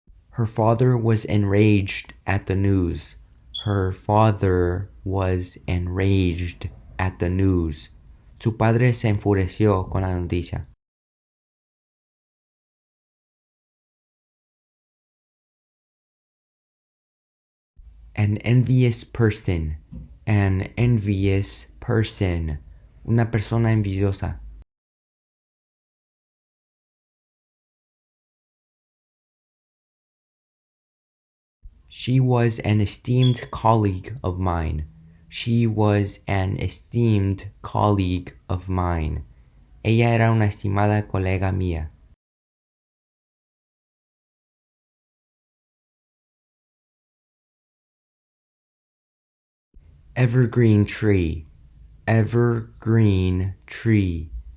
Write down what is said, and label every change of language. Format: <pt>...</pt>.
<en>Her father was enraged at the news. Her father was enraged at the news.</en> <es>Su padre se enfureció con la noticia.</es> <en>An envious person. An envious person.</en> <es>Una persona envidiosa.</es> <en>She was an esteemed colleague of mine. She was an esteemed colleague of mine.</en> <es>Ella era una estimada colega mía.</es> <en>Evergreen tree. Evergreen tree.</en>